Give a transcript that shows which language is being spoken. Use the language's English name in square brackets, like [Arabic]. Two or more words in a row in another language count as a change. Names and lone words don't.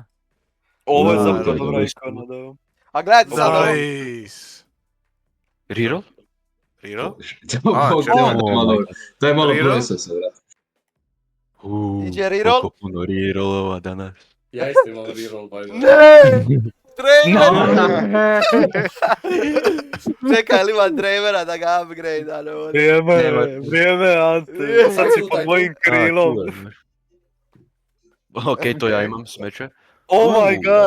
[Croatian] Ovo je Da, zapravo da, dobra da. ikona, da. A gledajte sad ovo. Nice. Reroll? Rino? Bog, čekaj. daj malo Reroll? procesa, brate. Iđe reroll? Koliko puno rerollova danas. Ja isto imam reroll, [English] by the way. [Croatian] Ne! Draven! Čekaj, ili ima Dravena da ga upgrade, ali ovo. Vrijeme, Ante. Sad si pod mojim krilom. Okej, to ja imam, smeće. [English] Oh my god,